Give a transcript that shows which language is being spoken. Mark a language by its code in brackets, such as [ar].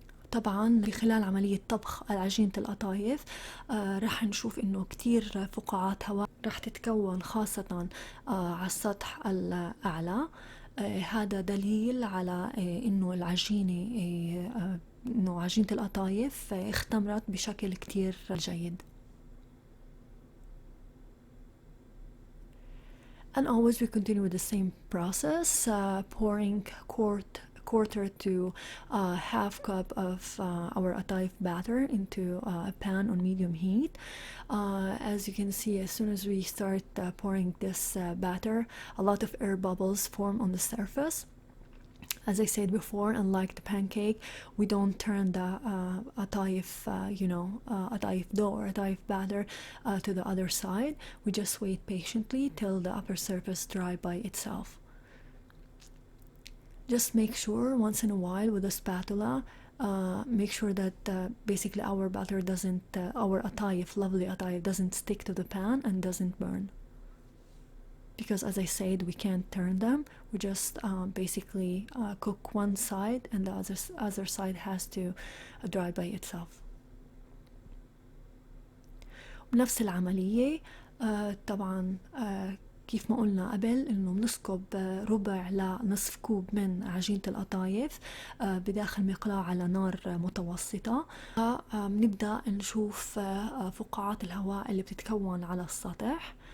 [ar] طبعا خلال عملية طبخ عجينة القطايف رح نشوف انه كتير فقاعات هواء رح تتكون، خاصة على السطح الأعلى. هذا دليل على انه العجينة انه عجينة القطايف اختمرت بشكل كتير جيد. [en] And always we continue with the same process, pouring quarter to half cup of our Qatayef batter into a pan on medium heat. As you can see, as soon as we start pouring this batter, a lot of air bubbles form on the surface. As I said before, unlike the pancake, we don't turn the Qatayef, Qatayef dough or Qatayef batter to the other side. We just wait patiently till the upper surface dry by itself. Just make sure once in a while with a spatula, make sure that basically our batter doesn't, our Qatayef, lovely Qatayef, doesn't stick to the pan and doesn't burn. Because as I said, we can't turn them. We just basically cook one side and the other side has to dry by itself. [ar] بنفس العملية طبعا كيف ما قلنا قبل انه بنسكب ربع لنصف كوب من عجينة القطايف بداخل مقلاة على نار متوسطة. بنبدأ نشوف فقاعات الهواء اللي بتتكون على السطح.